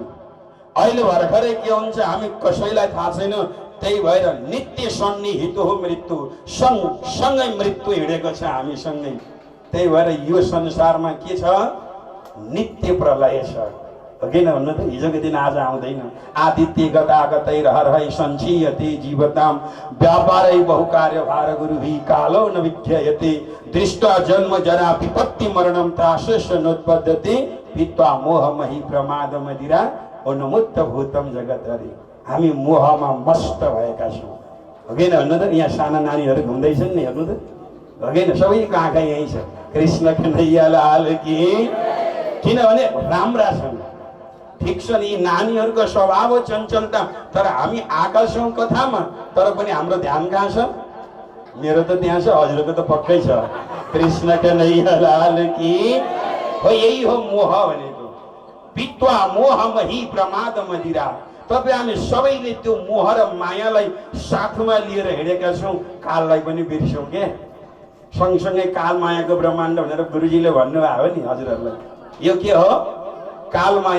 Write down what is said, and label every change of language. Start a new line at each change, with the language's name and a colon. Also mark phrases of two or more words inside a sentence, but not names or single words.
Nepali: अहिले भर्खरै के हुन्छ हामी कसैलाई थाहा छैन। त्यही भएर नित्य सन्निहित हो मृत्यु, सँगसँगै मृत्यु हिँडेको छ हामीसँगै। त्यही भएर यो संसारमा के छ? नित्य प्रलय छ हो किन भन्नु त? हिजोको दिन आज आउँदैन।
Sanskrit: आदित्य गतागतै रहरै सञ्चीयते जीवताम, व्यापारै बहुकार्य भार गुरुहि कालो न विद्यते, दृष्टा जन्म जरा विपत्ति मरणम त्रासस्य नोत्पद्यते, पित्वा मोहमहि प्रमाद मदिरा उन्मुक्त भूतम जगत हरि।
Nepali: हामी मोहमा मस्त भएका छौँ हो किन भन्नु त? यहाँ साना नानीहरू घुम्दैछन् नि, हेर्नु त हो किन? सबैको आँखा यहीँ छ। कृष्ण कन्हैयालाल की। किनभने राम्रा छन्, ठिक छ नि। यी नानीहरूको स्वभाव हो चञ्चलता, तर हामी आएका छौँ कथामा, तर पनि हाम्रो ध्यान कहाँ छ? मेरो त त्यहाँ छ, हजुरको त पक्कै छ। कृष्ण कन्हैयालाल की हो। यही हो मोह भनेको,
Sanskrit: पित्वा मोहमहि प्रमाद मदिरा।
Nepali: तपाईँ हामी सबैले त्यो मोह र मायालाई साथमा लिएर हिँडेका छौँ, काललाई पनि बिर्स्यौँ के? सँगसँगै काल मायाको ब्रह्माण्ड भनेर गुरुजीले भन्नुभयो नि हजुरहरूलाई। यो के हो? कालमाया।